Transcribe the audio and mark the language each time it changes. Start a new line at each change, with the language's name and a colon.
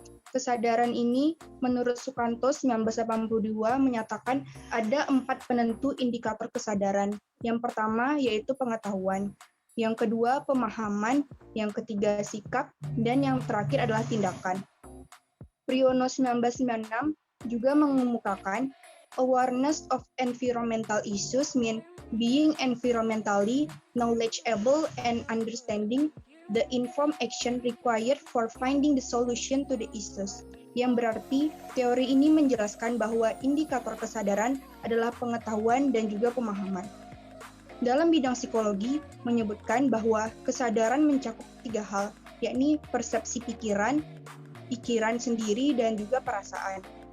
Indonesian: Kesadaran ini menurut Sukanto 1982 menyatakan ada 4 penentu indikator kesadaran. Yang pertama yaitu pengetahuan, yang kedua pemahaman, yang ketiga sikap, dan yang terakhir adalah tindakan.
English: Priyono 1996
Indonesian: juga mengemukakan
English: awareness of environmental issues mean being environmentally knowledgeable and understanding the informed action required for finding the solution to the issues.
Indonesian: Yang berarti teori ini menjelaskan bahwa indikator kesadaran adalah pengetahuan dan juga pemahaman. Dalam bidang psikologi menyebutkan bahwa kesadaran mencakup 3 hal, yakni persepsi pikiran sendiri, dan juga perasaan.